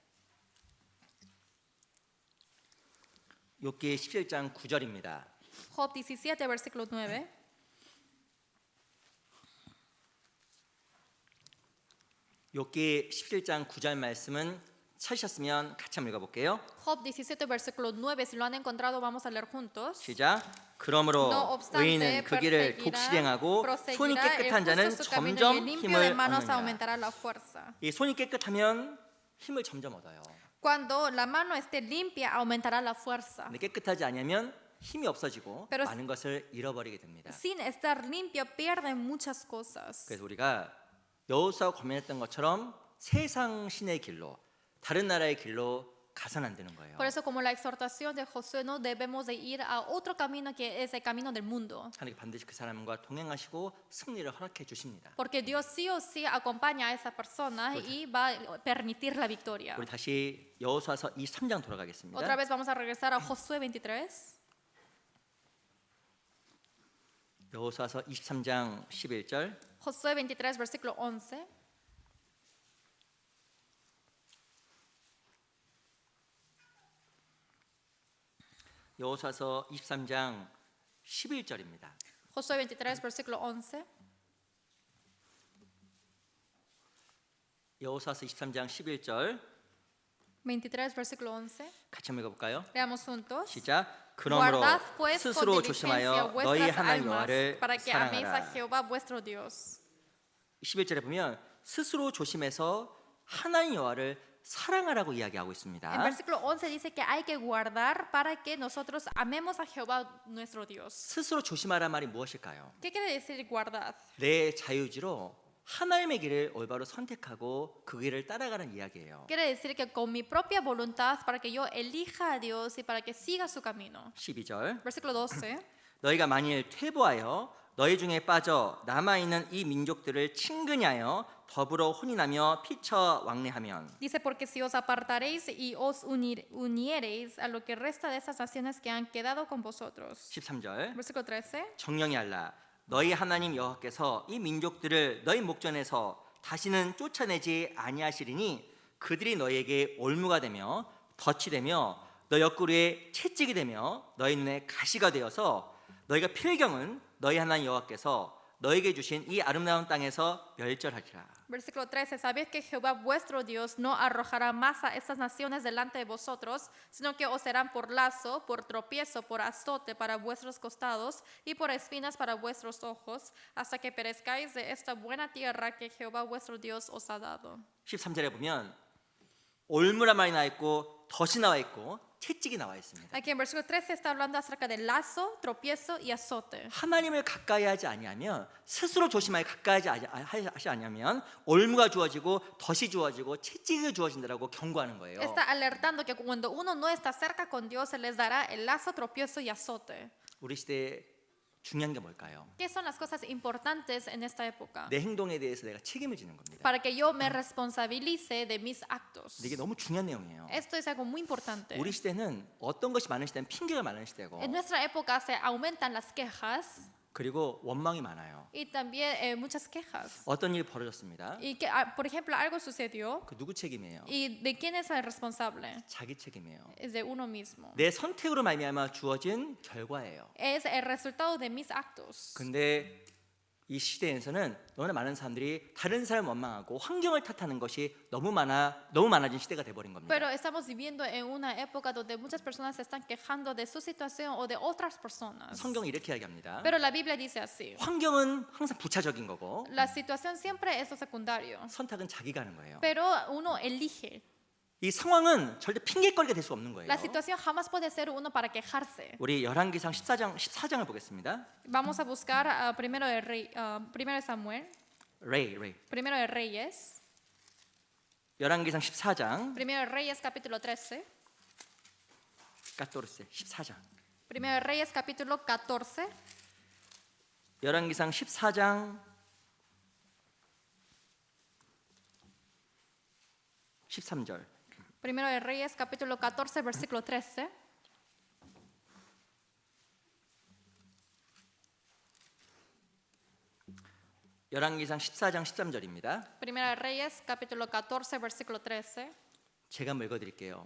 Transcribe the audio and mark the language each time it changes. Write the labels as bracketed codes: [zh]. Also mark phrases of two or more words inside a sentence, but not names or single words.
[ko] 욥기 17장 9절입니다. [es] Job 17, versículo 9. [ko] 욥기 17장 9절 말씀은 찾으셨으면 같이 한번 읽어볼게요. [es] Job 17, versículo 9. Si lo han encontrado, vamos a leer juntos. [ko] 시작. 그러므로 [es] No obstante, [ko] 의인은 그 길을 독실행하고 손이 [es] proseguirá el [ko] 깨끗한 자는 [es] justo su camino y [ko] 점점 [es] el limpio de [ko] 힘을 [es] manos [ko] 얻느니라. [es] aumentará la fuerza. [ko] 이 손이 깨끗하면 힘을 점점 얻어요. [es] Cuando la mano esté limpia, aumentará la fuerza. [ko] 근데 깨끗하지 않으면 힘이 없어지고 [es] Pero- [ko] 많은 것을 잃어버리게 됩니다. [es] Sin estar limpia, pierden muchas cosas. [ko] 그래서 우리가 여호수아가 고민했던 것처럼 세상 신의 길로 다른 나라의 길로 가선 안 되는 거예요. [es] Por eso, como la exhortación de Josué, no debemos de ir a otro camino que es el camino del mundo. [ko] 하나님 반드시 그 사람과 동행하시고 승리를 허락해 주십니다. [es] Porque Dios sí o sí acompaña a esa persona y va a permitir la victoria. [ko] 우리 다시 여호수아서 23장 돌아가겠습니다. [es] Otra vez vamos a regresar a Josué 23. [ko] 여호수아서 23장 11절. [es] Josué 23, versículo 11. [ko] 여호수아서 23장 11절입니다. [es] Josué 23, versículo 11. [ko] 여호수아서 23장 11절 [es] 23, versículo 11. [ko] 같이 한번 읽어볼까요? [es] Leamos juntos. [ko] 시작. 그러므로 [es] Guardad pues con [ko] 스스로 [es] diligencia [ko] 조심하여 너희 [es] vuestras [ko] 하나님 [es] almas [ko] 여호와를 [es] para que améis a [ko] 사랑하라. [es] Jehová vuestro Dios. [ko] 11절에 보면 스스로 조심해서 하나님 여호와를 사랑하라고 이야기하고 [es] En [ko] 있습니다. [es] versículo 11 dice que hay que guardar para que nosotros amemos a Jehová nuestro Dios. [ko] 스스로 조심하라 말이 무엇일까요? [es] ¿Qué quiere decir guardad? [ko] 내 자유지로 하나님의 길을 올바로 선택하고 그 길을 따라가는 이야기예요. [es] Quiere decir que con mi propia voluntad para que yo elija a Dios y para que siga su camino. [ko] 12절 [es] Versículo 12. [ko] 너희가 만일 퇴보하여 너희 중에 빠져 남아있는 이 민족들을 친근히 하여 더불어 혼인하며 피쳐 왕래하면 [es] Dice, porque si os apartaréis y os uniereis a lo que resta de esas naciones que han quedado con vosotros. [ko] 13절 [es] Versículo 13. [ko] 정령이 알라 너희 하나님 여호와께서 이 민족들을 너희 목전에서 다시는 쫓아내지 아니하시리니 그들이 너희에게 올무가 되며 덫이 되며 너 옆구리에 채찍이 되며 너희 눈에 가시가 되어서 너희가 필경은 너희 하나님 여호와께서 너희에게 주신 이 아름다운 땅에서 멸절하리라. [es] Versículo 13. Sabed que Jehová vuestro Dios no arrojará más a estas naciones delante de vosotros, sino que os serán por lazo, por tropiezo, por azote para vuestros costados y por espinas para vuestros ojos, hasta que perezcáis de esta buena tierra que Jehová vuestro Dios os ha dado. [ko] 13절에 보면 올무란 말이 나와 있고 덫이 나와 있고 채찍이 나와 있습니다. [es] Aquí en versículo 13 está hablando acerca del lazo, tropiezo y azote. [ko] 하나님을 가까이 하지 아니하면 스스로 조심하여 가까이 하지 아니하면 올무가 주어지고 덫이 주어지고 채찍이 주어진다라고 경고하는 거예요. [es] Está alertando que cuando uno no está cerca con Dios, se les dará el lazo, tropiezo y azote. [ko] 우리 시대에 중요한 게 뭘까요? [es] ¿Qué son las cosas importantes en esta época? [ko] 내 행동에 대해서 내가 책임을 지는 겁니다. [es] Para que yo me responsabilice de mis actos. [ko] 근데 이게 너무 중요한 내용이에요. [es] Esto es algo muy importante. [ko] 우리 시대는 어떤 것이 많은 시대는 핑계가 많은 시대고 [es] En nuestra época se aumentan las quejas [ko] 그리고 원망이 많아요. [es] y también muchas quejas. [ko] 어떤 일이 벌어졌습니다. [es] Y que, por ejemplo, algo sucedió [ko] 그 누구 책임이에요? [es] y ¿de quién es el responsable? [ko] 자기 책임이에요. [es] Es de uno mismo. [ko] 내 선택으로 말미암아 주어진 결과예요. [es] Es el resultado de mis actos. [ko] 근데 이 시대에서는 너무나 많은 사람들이 다른 사람 원망하고 환경을 탓하는 것이 너무 많아진 시대가 돼버린 겁니다. [es] Pero estamos viviendo en una época donde muchas personas se están quejando de su situación o de otras personas. [ko] 성경이 이렇게 이야기합니다. [es] Pero la Biblia dice así. [ko] 환경은 항상 부차적인 거고 [es] La situación siempre es lo secundario. [ko] 선택은 자기가 하는 거예요. [es] Pero uno elige. [ko] 이 상황은 절대 핑계거리가 될 수 없는 거예요. [es] La situación jamás puede ser uno para quejarse. [ko] 우리 열왕기상 14장을 보겠습니다. [es] Vamos a buscar primero de Samuel, primero de Reyes, [ko] 열왕기상 14장 [es] primero de Reyes capítulo 13, [ko] 14장 [es] primero de Reyes capítulo 14, [ko] 열왕기상 14장 13절 [es] primero de Reyes capítulo 14 versículo 13. [ko] 열왕기상 14장 13절입니다. [es] Primero de Reyes capítulo 14 versículo 13. [ko] 제가 한번 읽어드릴게요.